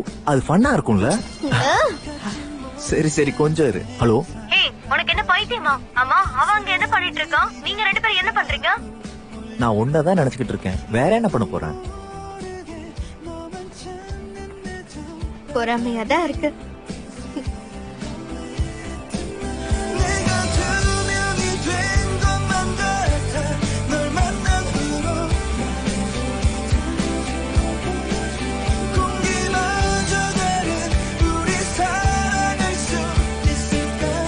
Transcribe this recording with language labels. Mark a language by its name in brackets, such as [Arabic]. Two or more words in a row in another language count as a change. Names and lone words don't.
[Tamil] அது ஃபன்னா இருக்கும்ல? சரி சரி, கொஞ்சம் இரு. ஹலோ, ஏய், உனக்கு என்ன பைத்தியமா? அம்மா, அவ அங்க என்ன பண்ணிட்டு இருக்கா? நீங்க ரெண்டு பேரும் என்ன பண்றீங்க? நான் ஒன்னதான் நினைச்சுக்கிட்டு இருக்கேன். வேற என்ன பண்ண போறேன்? பொறாமையா தான் இருக்கு. [Korean] 내가 두 명이 된 것만 같아 널 만난 후로 공기마저 다른 우리 사랑할 수 있을까